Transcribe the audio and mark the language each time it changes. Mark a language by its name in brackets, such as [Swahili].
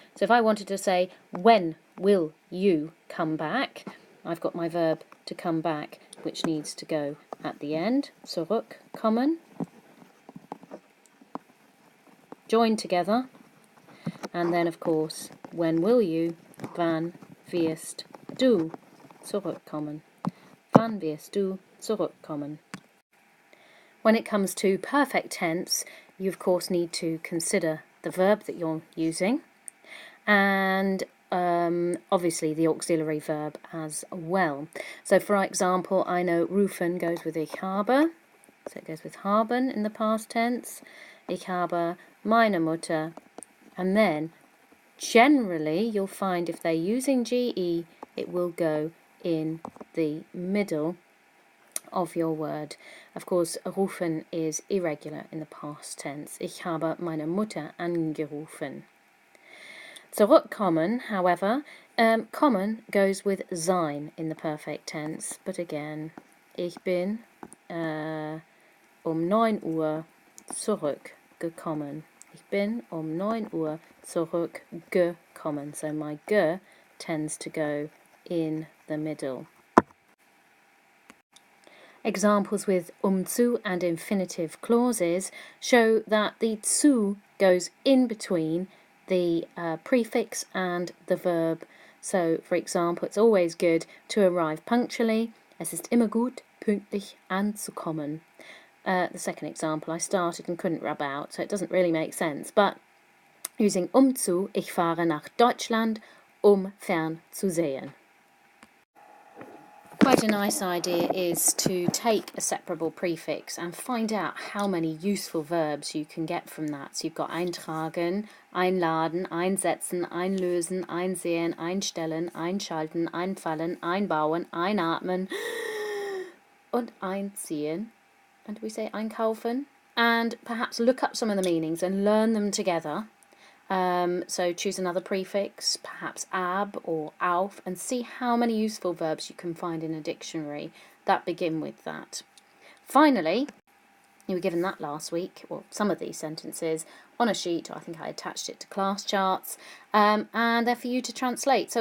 [English] So if I wanted to say, when will you come back? I've got my verb to come back, which needs to go at the end. [German] Zurückkommen. [English] Join together. And then, of course, when will you? [German] Wann wirst du zurückkommen? Wann wirst du zurückkommen? [English] When it comes to perfect tense, you of course need to consider the verb that you're using, and obviously the auxiliary verb as well. So for example, I know rufen goes with [German] ich habe, [English] so it goes with haben in the past tense. [German] Ich habe meine Mutter, [English] and then generally you'll find if they're using GE, it will go in the middle of your word. Of course, rufen is irregular in the past tense. [German] Ich habe meine Mutter angerufen. [English] Zurückkommen, however, kommen goes with sein in the perfect tense, but again, [German] ich bin 9 Uhr zurückgekommen. Ich bin 9 Uhr zurückgekommen. [English] So my ge tends to go in the middle. Examples with zu and infinitive clauses show that the zu goes in between the prefix and the verb. So, for example, it's always good to arrive punctually. [German] Es ist immer gut, pünktlich anzukommen. [English] The second example I started and couldn't rub out, so it doesn't really make sense. But using [German] zu, ich fahre nach Deutschland, fern zu sehen. [English] Quite a nice idea is to take a separable prefix and find out how many useful verbs you can get from that. So you've got [German] eintragen, einladen, einsetzen, einlösen, einsehen, einstellen, einschalten, einfallen, einbauen, einatmen und einziehen. [English] And we say einkaufen. And perhaps look up some of the meanings and learn them together. So choose another prefix, perhaps ab or auf, and see how many useful verbs you can find in a dictionary that begin with that. Finally, you were given that last week, or some of these sentences, on a sheet. I think I attached it to class charts, and they're for you to translate.